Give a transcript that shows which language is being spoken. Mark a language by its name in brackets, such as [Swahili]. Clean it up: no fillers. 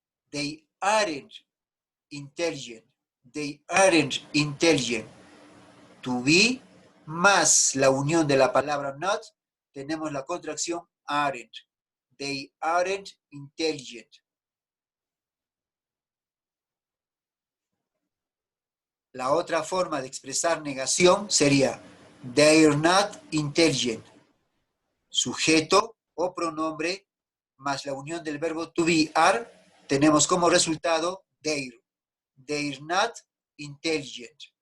[English] They aren't intelligent. They aren't intelligent. [Spanish] To be más la unión de la palabra not, tenemos la contracción aren't. [English] They aren't intelligent. [Spanish] La otra forma de expresar negación sería they're not intelligent. Sujeto o pronombre más la unión del verbo to be are, tenemos como resultado they're. [English] They're not intelligent.